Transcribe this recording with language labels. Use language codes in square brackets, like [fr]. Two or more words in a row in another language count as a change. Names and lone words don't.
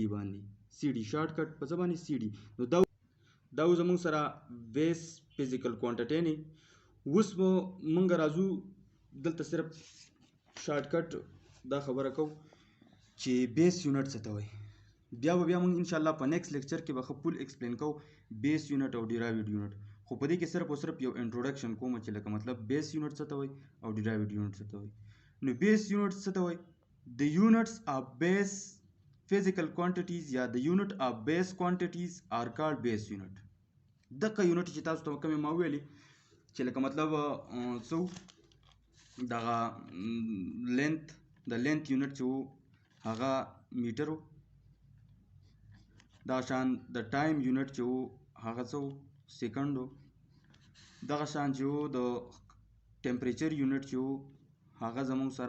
[ps] باندې CD [en] short cut [ps] په څه باندې CD نو دا زموږ سره [en] base physical quantity [ps] نه اوس موږ راځو دلته صرف [en] short cut [ps] دا خبره کوو چې [en] base unit [ps] څه ته وایي بیا موږ [ar] ان شاء الله [ps] په [en] next lecture [ps] کې به [en] full explain [ps] کوو [en] base unit [ps] او [en] derived unit [ps] خو په دې کې صرف او صرف یو انټروډکشن کوم چې لکه مطلب [en] base unit [ps] څه ته وایي او [en] derived unit [ps] څه ته وایي نو [en] base unit [ps] څه ته وایي د [en] units of base physical quantities [ps] یا د [en] unit of base quantities are called base unit [ps] دغه یونټ چې تاسو ته کوم ما ویلي چې لکه مطلب څو دغه لینث د لینث یونټ چې هغه میټر دا شان د [en] time unit [ps] چې هغه څو سیکنډ دغه شان چې د [en] temperature unit [ps] چې هغه زموږ سره